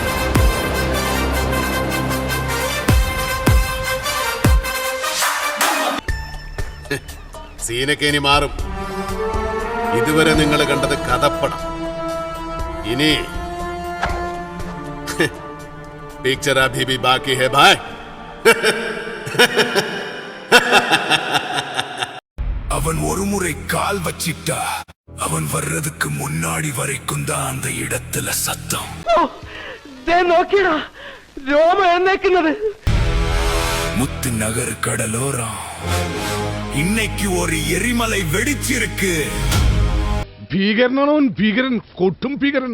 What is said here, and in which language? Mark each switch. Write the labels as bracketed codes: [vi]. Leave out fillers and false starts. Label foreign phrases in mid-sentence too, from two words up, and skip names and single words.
[ml] സീനൊക്കെ ഇനി മാറും. ഇതുവരെ നിങ്ങൾ കണ്ടത് കഥപ്പടം. [hi] ഇനി पिक्चर अभी भी बाकी है भाई. [ta] அவன் ஒரு முறை கால் வச்சிட்டா அவன் வர்றதுக்கு முன்னாடி வரைக்கும் தான் அந்த இடத்துல சத்தம். [ml] നോക്കിയടാ രോമ എന്നേക്കുന്നത്. [ta] முத்து நகர் கடலோரம் இன்னைக்கு ஒரு எரிமலை வெடிச்சிருக்கு. [ml] ഭീകരനാണോ ഭീകരൻ, കൊട്ടും ഭീകരൻ.